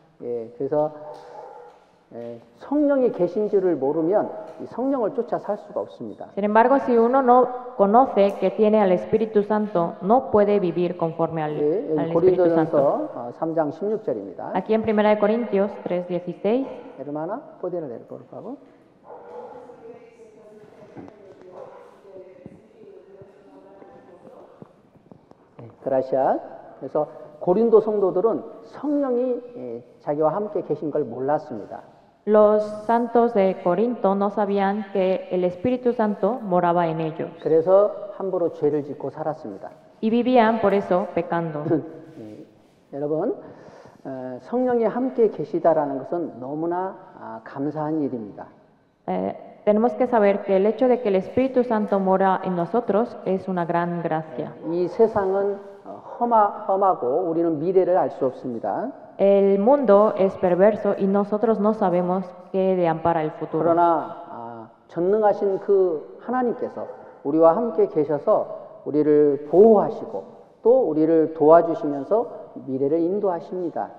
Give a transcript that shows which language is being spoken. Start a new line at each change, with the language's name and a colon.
Korean: 예, 그래서 성령이 계신 줄을 모르면 이 성령을 쫓아 살 수가 없습니다.
Spanish: Sin embargo, si uno no conoce que tiene al Espíritu Santo, no puede vivir conforme al
Korean: 여기
Spanish: Espíritu Santo.
Korean: 고린도전서 3장 16절입니다.
Spanish: Aquí en 1 Corintios 3:16, Hermana, ¿podría leer, por favor? gracias.
Korean: 그래서 고린도 성도들은 성령이 자기와 함께 계신 걸 몰랐습니다.
Spanish: los santos de Corinto no sabían que el Espíritu Santo moraba en ellos
Korean: 그래서 함부로 죄를 짓고 살았습니다.
Spanish: y vivían por eso pecando.
Korean: 여러분, 성령이 함께 계시다라는 것은 너무나 감사한 일입니다.
Spanish: Tenemos que saber que el hecho de que el Espíritu Santo mora en nosotros es una gran gracia.
Korean: 이 세상은 험하고 우리는 미래를 알 수 없습니다.
Spanish: El mundo es perverso y nosotros no sabemos qué deampara el futuro.
Korean: 그러나 전능하신 그 하나님께서 우리와 함께 계셔서 우리를 보호하시고 또 우리를 도와주시면서 미래를 인도하십니다.